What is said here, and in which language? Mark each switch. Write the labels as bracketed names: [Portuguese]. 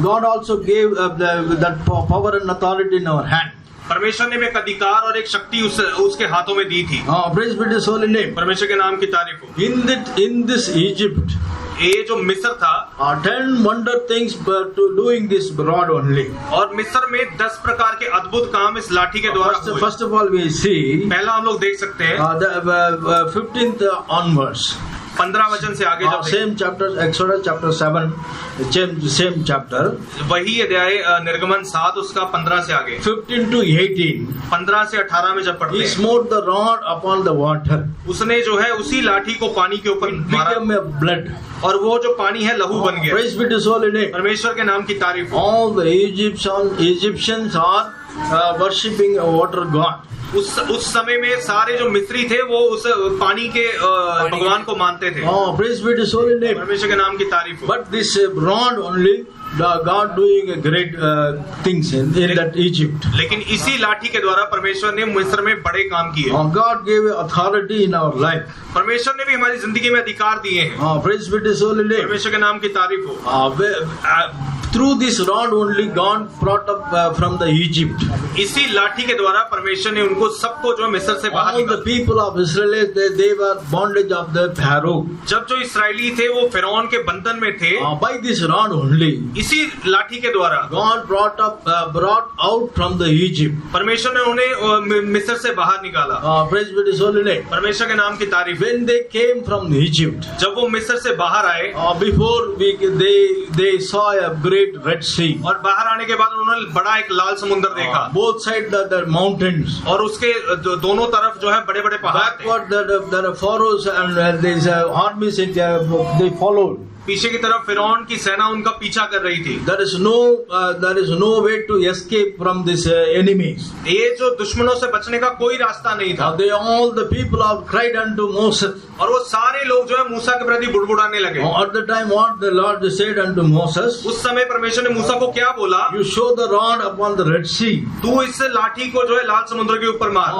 [English] God also gave that power and authority in our hand. [Hindi] परमेश्वर ने भी एक अधिकार और एक शक्ति उसके हाथों में दी थी। [English] Praise be to His holy name. [Hindi] परमेश्वर के नाम की तारीफ हो। [English] In this Egypt, [Hindi] ये जो मिस्र था, [English] 10 wonder things to doing this rod only. [Hindi] और मिस्र में 10 प्रकार के अद्भुत काम इस लाठी के द्वारा हुए। [English] First of all, we see [Hindi] पहला हम लोग देख सकते हैं [English] the 15th onwards. [Hindi] 15 वचन से आगे जब [English] same chapter, Exodus chapter 7, same chapter. [Hindi] वही अध्याय निर्गमन 7 उसका 15 से आगे [English] 15 to 18. [Hindi] 15 से 18 में जब पढ़ते [English] He [Hindi] हैं, [English] smote the rod upon the water. [Hindi] उसने जो है उसी लाठी को पानी के ऊपर मारा [English] Became a blood. [Hindi] और वो जो पानी है लहू बन गया। [English] Praise be to His holy name. [Hindi] परमेश्वर के नाम की तारीफ हो। [English] All the Egyptians are worshipping a water god. [Hindi] उस समय में सारे जो मिस्री थे वो उस पानी के भगवान को मानते थे। [English] Praise be to His holy name. [Hindi] परमेश्वर के नाम की तारीफ हो। [English] But this rod only, God doing a great things in that Egypt. [Hindi] लेकिन इसी लाठी के द्वारा परमेश्वर ने मिस्र में बड़े काम किए। [English] God gave authority in our life. [Hindi] परमेश्वर ने भी हमारी जिंदगी में अधिकार दिए हैं। [English] Praise be to His holy name. [Hindi] परमेश्वर के नाम की तारीफ हो। [English] Through this rod only, God brought up from the Egypt. [Hindi] इसी लाठी के द्वारा परमेश्वर ने उनको सबको जो मिस्र से बाहर [English] All the [Hindi] निकाला। [English] people of Israel, they were bondage of the Pharaoh. [Hindi] जब जो इसराइली थे वो फिरौन के बंधन में थे, [English] By this rod only, [Hindi] इसी लाठी के द्वारा [English] God brought out from the Egypt. [Hindi] परमेश्वर ने उन्हें मिस्र से बाहर निकाला। [English] Praise be to His holy name. [Hindi] परमेश्वर के नाम की तारीफ। [English] When they came from Egypt, [Hindi] जब वो मिस्र से बाहर आए [English] before they saw a great Red Sea. [Hindi] और बाहर आने के बाद उन्होंने बड़ा एक लाल समुद्र देखा। [English] Both sides the mountains. [Hindi] और उसके दोनों तरफ जो है बड़े बड़े पहाड़ थे। [English] Backward there are pharaohs and these armies they followed. [Hindi] पीछे की तरफ फिरौन की सेना उनका पीछा कर रही थी। [English] There is no way to escape from these enemies. [Hindi] ये जो दुश्मनों से बचने का कोई रास्ता नहीं था। [English] All the people have cried unto Moses. [Hindi] और वो सारे लोग जो है मूसा के प्रति बुड़बुड़ाने लगे। [English] At the time what the Lord said unto Moses, [Hindi] उस समय परमेश्वर ने मूसा को क्या बोला? [English] You show the rod upon the Red Sea. [Hindi] तू इस लाठी को जो है लाल समुद्र के ऊपर मार।